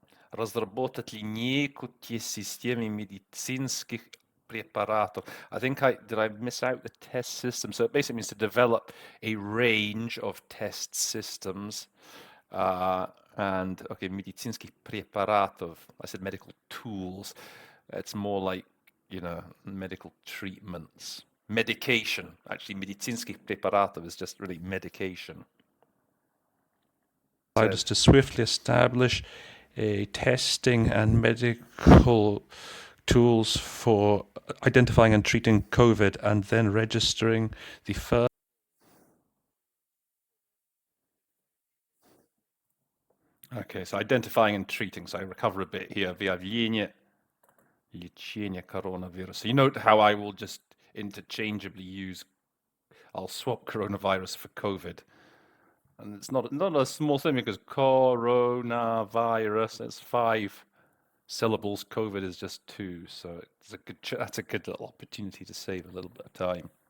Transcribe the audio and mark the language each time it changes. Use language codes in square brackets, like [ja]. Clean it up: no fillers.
[ru] Разработать линейку тест-системы медицинских препаратов. [en] I think did I miss out the test system? So it basically means to develop a range of test systems. And okay, [ru] медицинских препаратов. [en] I said medical tools. It's more like, medical treatments. Medication. Actually, [ru] медицинских препаратов [en] is just really medication. Allowed us to swiftly establish testing and medical tools for identifying and treating COVID, and then registering the first. Okay, so identifying and treating. So I recover a bit here. [ru] Выявление, лечение coronavirus. [en] So you note how I will just interchangeably I'll swap coronavirus for COVID. And it's not a small thing because coronavirus, it's 5 syllables. COVID is just 2. So that's a good little opportunity to save a little bit of time.